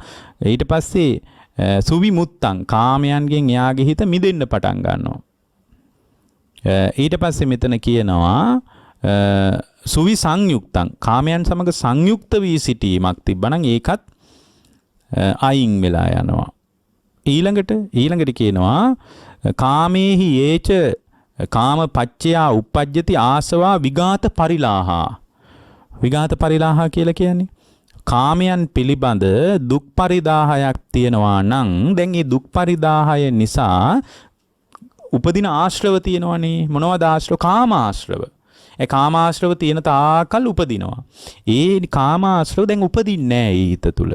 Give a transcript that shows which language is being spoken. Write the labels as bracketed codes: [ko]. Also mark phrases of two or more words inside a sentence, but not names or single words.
[si] ඊට පස්සේ සුවිමුත්තං කාමයන්ගෙන් එයාගේ හිත මිදෙන්න පටන් ගන්නවා. ඊට පස්සේ මෙතන කියනවා [pi] සුවිසංයුක්තං [si] කාමයන් සමග සංයුක්ත වී සිටීමක් තිබ්බනම් ඒකත් අයින් වෙලා යනවා. ඊළඟට කියනවා [pi] කාමේහි ඒච කාම පච්චයා uppajjati ආසවා විඝාත පරිලාහා. විඝාත පරිලාහා [si] කියලා කියන්නේ කාමයන් පිළිබඳ දුක් පරිදාහයක් තියෙනවා නම් දැන් මේ දුක් පරිදාහය නිසා උපදින ආශ්‍රව තියෙනවනේ. මොනවද ආශ්‍රව? කාම ආශ්‍රව. ඒ කාම ආශ්‍රව තියෙන තාකල් උපදිනවා. ඒ කාම ආශ්‍රව දැන් උපදින්නේ නැහැ හිත තුල.